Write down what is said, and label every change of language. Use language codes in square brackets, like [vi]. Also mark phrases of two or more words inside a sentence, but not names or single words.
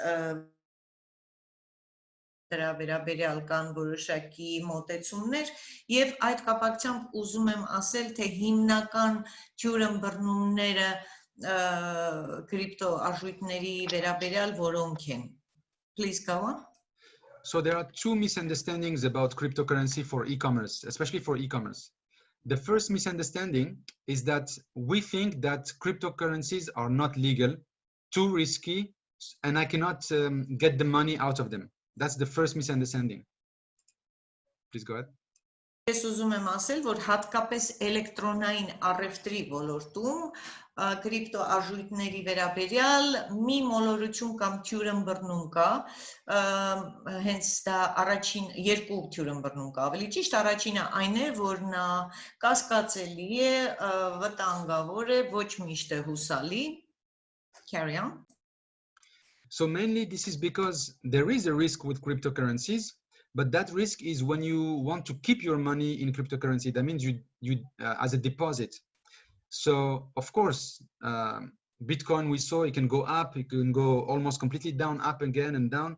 [hy] դրա վերաբերյալ կան որոշակի մոտեցումներ եւ այդ կապակցությամբ ուզում եմ ասել թե հիմնական ջուրըմբռնումները կրիպտո արժույթների վերաբերյալ որոնք են. [en] Please go on. So there are two misunderstandings about cryptocurrency for e-commerce, especially for e-commerce. The first misunderstanding is that we think that cryptocurrencies are not legal, too risky, and I cannot get the money out of them. That's the first misunderstanding. Please go ahead. [hy] Ես ուզում եմ ասել, որ հատկապես էլեկտրոնային առևտրի ոլորտում կրիպտո արժույթների վերաբերյալ մի մոլորություն կամ թյուրըմբռնում կա, հենց դա առաջին երկու թյուրըմբռնում կա, ավելի ճիշտ առաջինը այն է, որ նա կասկածելի է, վտանգավոր է, ոչ միշտ է հուսալի. [en] Carry on. So mainly this is because there is a risk with cryptocurrencies, but that risk is when you want to keep your money in cryptocurrency. That means you as a deposit. So of course, Bitcoin we saw it can go up, it can go almost completely down, up again and down.